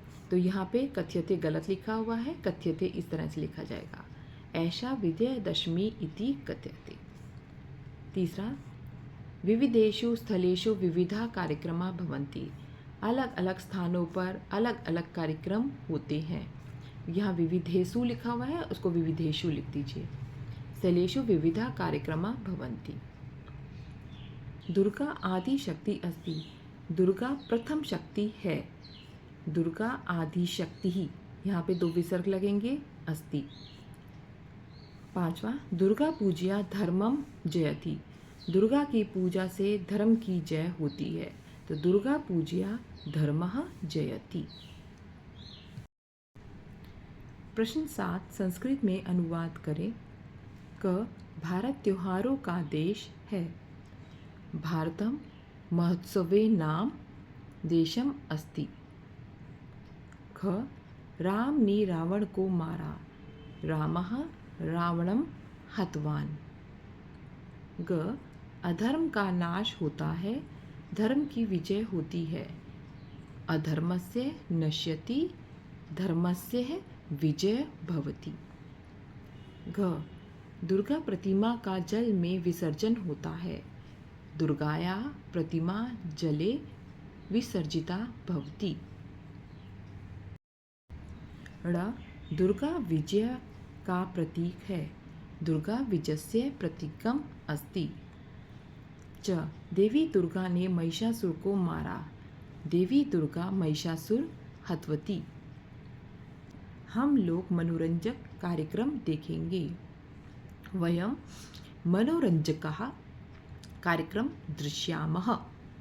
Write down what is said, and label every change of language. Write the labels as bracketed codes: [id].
[hi] तो यहाँ पे कथ्यते गलत लिखा हुआ है, कथ्यते इस तरह से लिखा जाएगा, ऐसा [sa] विजयदशमी इति कथ्यते। [hi] तीसरा, [sa] विविधेषु स्थलेषु विविधा कार्यक्रमा भवन्ति, [hi] अलग अलग स्थानों पर अलग अलग कार्यक्रम होते हैं। यहाँ विविधेषु लिखा हुआ है, उसको विविधेषु लिख दीजिए। [sa] स्थलेषु विविधा कार्यक्रमा भवन्ति। दुर्गा आदि शक्ति अस्ति, [hi] दुर्गा प्रथम शक्ति है। दुर्गा आदि शक्ति ही, यहाँ पे दो विसर्ग लगेंगे, अस्ति। पांचवा, [sa] दुर्गा पूजा धर्मम जयति, [hi] दुर्गा की पूजा से धर्म की जय होती है। [sa] तो दुर्गा पूजा धर्मः जयति। [hi] प्रश्न 7, संस्कृत में अनुवाद करें। क, भारत त्योहारों का देश है। [sa] भारतम महोत्सवे नाम देशम अस्ति। [hi] ख, राम ने रावण को मारा। [sa] रामः रावणम हतवान। [hi] ग, अधर्म का नाश होता है, धर्म की विजय होती है। [sa] अधर्मस्य नश्यति, धर्मस्य विजय भवति। [hi] घ, दुर्गा प्रतिमा का जल में विसर्जन होता है। [sa] दुर्गायाः प्रतिमा जले विसर्जिता भवति। [hi] ण, दुर्गा विजय का प्रतीक है। [sa] दुर्गा विजयस्य प्रतीकम् अस्ति। [hi] च, देवी दुर्गा ने महिषासुर को मारा। [sa] देवी दुर्गा महिषासुर हतवती। [hi] हम लोग मनोरंजक कार्यक्रम देखेंगे। [sa] वयं मनोरंजकः कार्यक्रम दृश्यामः।